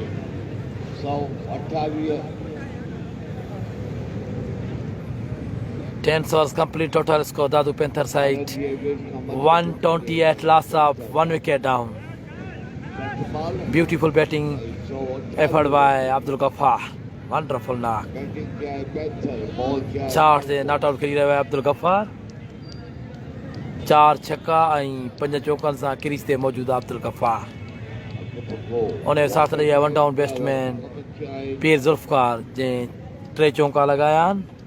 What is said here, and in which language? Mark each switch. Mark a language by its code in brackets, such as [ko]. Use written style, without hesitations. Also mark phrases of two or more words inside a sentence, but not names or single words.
[en] 128 10 overs complete. Total score Dadu Panther side 128 last up, 1 wicket down. Beautiful batting effort by Abdul Ghaffar. Wonderful knock. [hi] चार से [en] not out [hi] करी रहा है अब्दुल गफ्फार. [sd] 4 छक्का ऐं 5 चौकनि सां क्रीज ते मौजूदु अब्दुल गफ्फार. उन जे साथ रही आहे [en] one down batsman [sd] पीर ज़ुल्फ़कार जंहिं 3 चौका लगाया आहिनि.